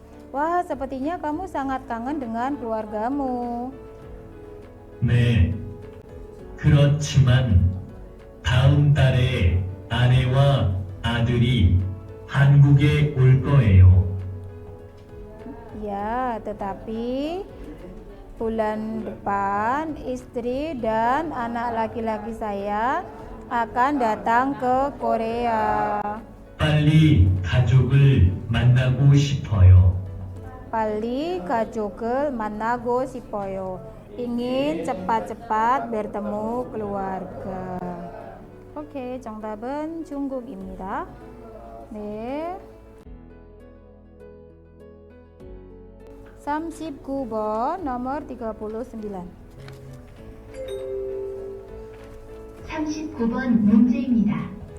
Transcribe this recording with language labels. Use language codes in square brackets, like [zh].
[id] Wah, sepertinya kamu sangat kangen dengan keluargamu. [ko] 네. 그렇지만 다음 달에 아내와 아들이 한국에 올 거예요. [id] Ya, tetapi bulan depan istri dan anak laki-laki saya akan datang ke Korea. [ko] 빨리 가족을 만나고 싶어요. Pali 가족을 만나고 싶어요. [id] Ingin cepat-cepat bertemu keluarga. [ko] 오케이, 정답은 중국입니다. 네. [id] 39번 nomor 39. [ko] 39번 문제입니다.